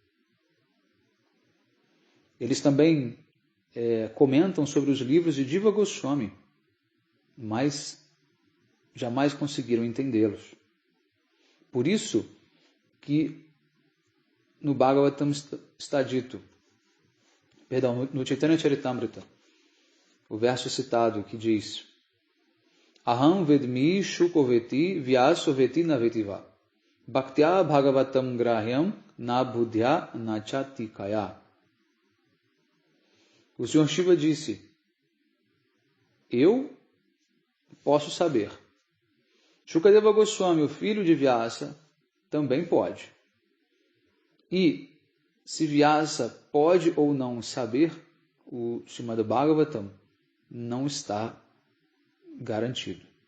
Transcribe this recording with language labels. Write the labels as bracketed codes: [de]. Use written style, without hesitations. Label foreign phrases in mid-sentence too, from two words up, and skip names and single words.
[pt] Eles também comentam sobre os livros de Jiva Goswami, mas jamais conseguiram entendê-los. Por isso que no Bhagavatam está dito, no Chaitanya Charitamrita, o verso citado que diz: [sa] Aham vedmi shukoveti vyasoveti navetiva bhaktya bhagavatam grahyam na buddhya na chatikaya. [pt] O Sr. Shiva disse: eu posso saber. Shukadeva Goswami, o filho de Vyasa, também pode. E se Vyasa pode ou não saber o Srimad Bhagavatam, não está garantido.